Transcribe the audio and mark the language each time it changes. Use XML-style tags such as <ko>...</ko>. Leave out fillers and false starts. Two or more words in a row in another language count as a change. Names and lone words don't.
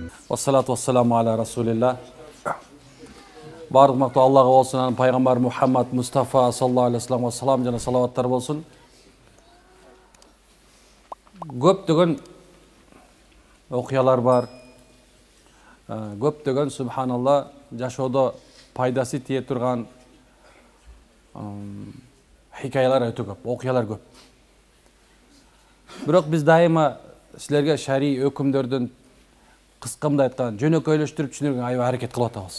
<ar>والصلاة والسلام على رسول الله.</ar> <kk>Барлық мақтау Аллаға болсын, пайғамбар Мұхаммад Мұстафа</kk> <ar>صلى الله عليه وسلم</ar> <kk>салам және салауаттар болсын. Көптеген оқиялар бар.</kk> <ky>Көптеген субханалла жашоодо пайдасы тие турган хикаялар өтө көп, окуялар көп. Бирок биз дайыма силерге шари өкүмдөрдүн кыскамда айткан жөнөкөйлөштүрүп түшүнүүгө аябай аракет кылып атабыз.</ky>